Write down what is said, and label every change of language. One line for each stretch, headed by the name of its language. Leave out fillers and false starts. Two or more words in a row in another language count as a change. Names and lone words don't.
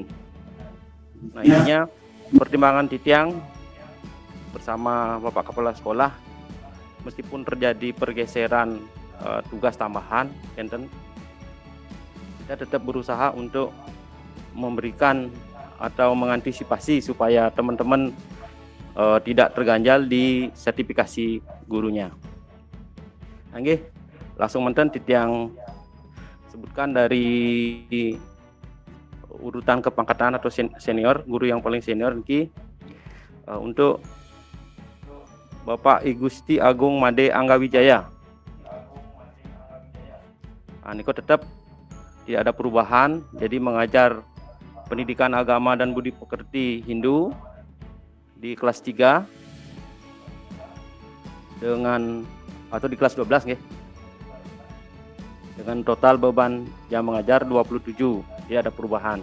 Indonesian: Nah, intinya pertimbangan titiang bersama Bapak Kepala Sekolah, meskipun terjadi pergeseran tugas tambahan, enten kita tetap berusaha untuk memberikan atau mengantisipasi supaya teman-teman tidak terganjal di sertifikasi gurunya. Nggih, langsung
Balinese: menten titiang
Indonesian: sebutkan dari urutan kepangkatan atau senior, guru yang paling senior niki untuk Bapak I Gusti Agung Made Anggawijaya. Niko tetap tidak ada perubahan, jadi mengajar pendidikan agama dan budi pekerti Hindu di kelas 3 dengan atau di kelas 12 nggih. Dengan total beban jam mengajar 27, tidak ada perubahan.